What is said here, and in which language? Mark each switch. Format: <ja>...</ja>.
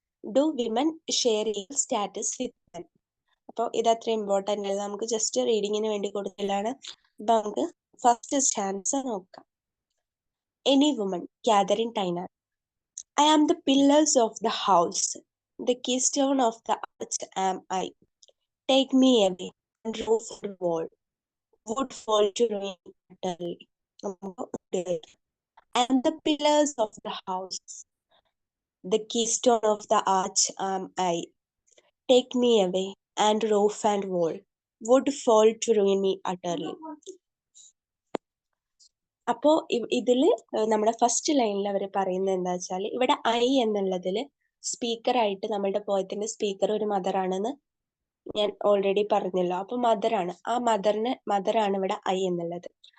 <en>Do women share equal status with men?</en> <ml>അപ്പോൾ ഇത് അത്ര ഇമ്പോർട്ടൻ്റ് അല്ല, നമുക്ക് ജസ്റ്റ് റീഡിങ്ങിന് വേണ്ടി കൊടുക്കലാണ്. അപ്പൊ നമുക്ക് ഫസ്റ്റ് സ്റ്റാൻസ് നോക്കാം. Any woman, Catherine Tynan.</ml> <en>I am the pillars of the house, the keystone of the arch am I. Take me away, and roof and wall would fall to ruin utterly. I am the pillars of the house, the keystone of the arch am I. Take me away, and roof and wall would fall to ruin me utterly.</en> <ml>അപ്പോ ഇതില് നമ്മുടെ first ലൈനിൽ അവർ പറയുന്നത് എന്താ വെച്ചാൽ, ഇവിടെ I എന്നുള്ളതിൽ സ്പീക്കറായിട്ട് നമ്മളുടെ പോയത്തിന്റെ സ്പീക്കർ ഒരു മദറാണെന്ന് ഞാൻ ഓൾറെഡി പറഞ്ഞല്ലോ. അപ്പൊ മദറാണ്, ആ മദറാണ് ഇവിടെ ഐ എന്നുള്ളത്.</ml>